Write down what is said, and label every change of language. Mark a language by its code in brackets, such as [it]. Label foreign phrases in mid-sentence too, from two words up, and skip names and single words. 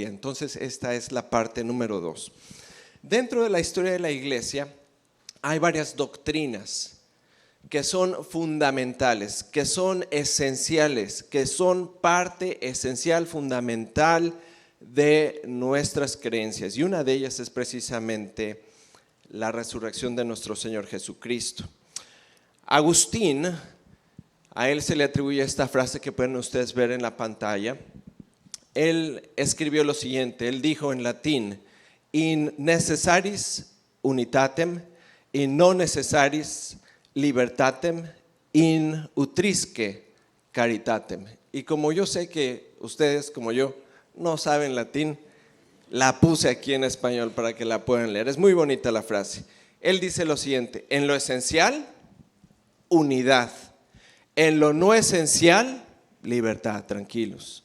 [es] Entonces esta es la parte número 2. Dentro de la historia de la iglesia hay varias doctrinas que son fundamentales, que son esenciales, que son parte esencial, fundamental de nuestras creencias, y una de ellas es precisamente la resurrección de nuestro Señor Jesucristo. Agustín, a él se le atribuye esta frase que pueden ustedes ver en la pantalla. Él escribió lo siguiente, él dijo en latín: [la] in necessaris unitatem, in non necessaris libertatem, in utrisque caritatem. [es] Y como yo sé que ustedes, como yo, no saben latín, la puse aquí en español para que la puedan leer. Es muy bonita la frase. Él dice lo siguiente: en lo esencial, unidad. En lo no esencial, libertad, tranquilos.